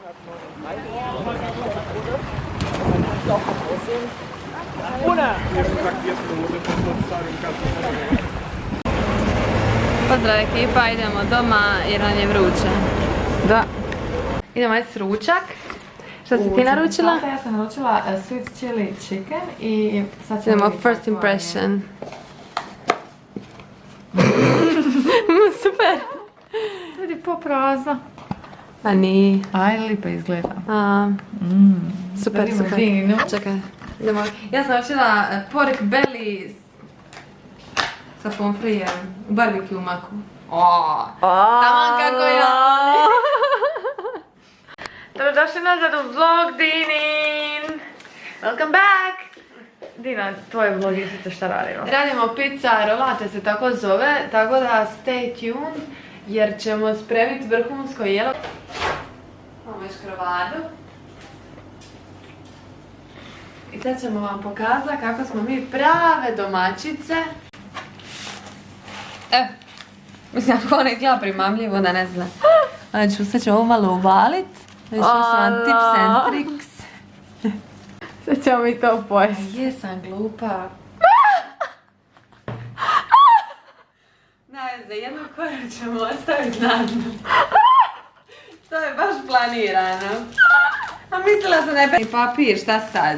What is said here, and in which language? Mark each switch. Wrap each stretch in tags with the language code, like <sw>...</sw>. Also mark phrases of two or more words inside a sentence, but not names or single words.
<hr>Pozdrav ekipa, idemo doma jer nam je vruće. Da. Idemo jesti ručak. Što si ti naručila? Ja sam naručila</hr> <en>sweet chili chicken</en> <hr>i sad ćemo Idemo vidjeti</hr> <en>first</en> <hr>kako vam je.</hr> <en>impression. Super!</en> <hr>Vidi poprazno. Pa nije. Aj, lipa izgleda. Super, Vidimo super. vinu. Čekaj, idemo. Ja sam naručila</hr> <en>pork belly</en> <hr>sa pomfrijem u barbecue maku. Taman kako ja. Dobrodošli nazad u vlog, Dinin!</hr> <en>Welcome back!</en> <hr>Dina, tvoj vlog je šta radimo? Radimo pizza rolate se tako zove, tako da</hr> <en>stay tuned</en> <hr>jer ćemo spremiti vrhunsko jelo. Imamo još krovadu. I sad ćemo vam pokazati kako smo mi prave domaćice. Evo, mislim ako ona izgleda primamljivo da ne zna. Znači, sad ćemo ovo malo uvalit. Znači, to su vam</hr> <en>tips and tricks.</en> <hr>Sad ćemo mi to pojesti. Jesam glupa. Ne, za jednu koju ćemo ostaviti na dnu. To je baš planirano. A mislila sam da je papir, šta sad?</hr>